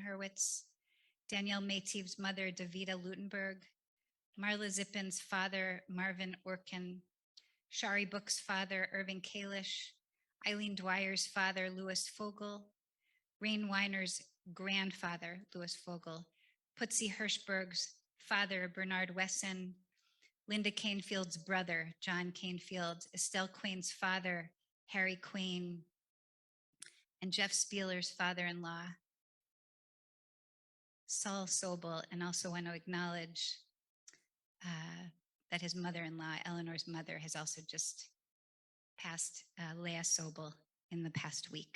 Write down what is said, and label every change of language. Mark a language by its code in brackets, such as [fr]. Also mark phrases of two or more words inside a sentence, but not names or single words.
[en] Hurwitz, Danielle Maytiev's mother, Davida Lutenberg, Marla Zippin's father, Marvin Orkin, Shari Book's father, Irving Kalish, Eileen Dwyer's father, Louis Fogel, Rain Weiner's grandfather, Louis Fogel, Putzi Hirschberg's father, Bernard Wesson, Linda Canefield's brother, John Canefield, Estelle Quain's father, Harry Quain, and Jeff Spieler's father-in-law, Saul Sobel, and also want to acknowledge that his mother-in-law, Eleanor's mother, has also just passed, Leia Sobel, in the past week.